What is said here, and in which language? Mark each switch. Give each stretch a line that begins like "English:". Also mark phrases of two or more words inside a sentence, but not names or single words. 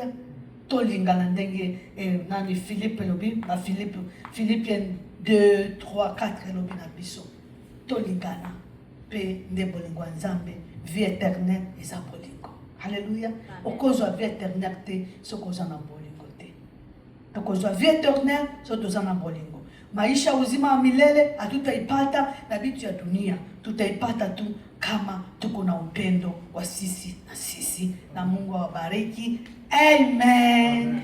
Lingala: Tolingana ndenge nani Philippe lobi, ba Philippiens 2 3 4 lobi na biso. Tolingana pe nde bolingo nzambe.
French: Vie éternelle
Lingala: eza bolingo. Haleluya. Okozwa
French: vie éternelle
Lingala: te sokoza na bolingo te. Okozwa
French: vie éternelle
Lingala: sokoza na bolingo.
Swahili: Maisha uzima wa milele hatutaipata na vitu ya dunia. Tutaipata tu kama tuko na upendo wa sisi na sisi. Na Mungu awabariki. Amen.